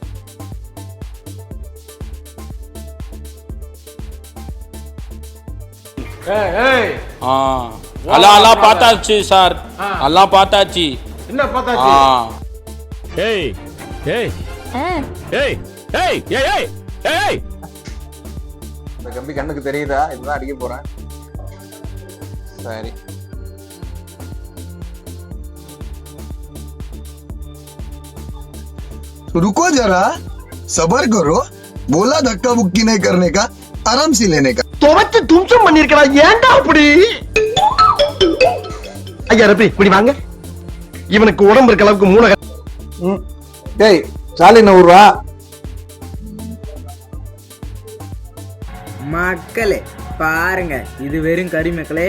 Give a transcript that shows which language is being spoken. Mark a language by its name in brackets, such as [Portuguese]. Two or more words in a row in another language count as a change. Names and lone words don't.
[Tamil] எல்லாம் பார்த்தாச்சு சார், எல்லாம் பார்த்தாச்சு. என்ன பார்த்தாச்சு? ஏய் ஏய் ஏய் ஏய் ஏய் ஏய், இந்த கம்பி கண்ணுக்கு தெரியுதா? இதுதான் அடிக்க போறேன். சரி, [Hindi] रुको जरा, सबर करो. बोला धक्का मुक्की नहीं करने का, आराम से लेने का. [Tamil] துவச்சு தும்சம் பண்ணிருக்கா, ஏன்டா அப்படி? ஐயா ரப்பி இப்படி வாங்க, இவனுக்கு உடம்பு இருக்க அளவுக்கு மூளை. டேய் சாலி 100 ரூபா. மக்களே பாருங்க, இது வெறும் கறி மக்களே.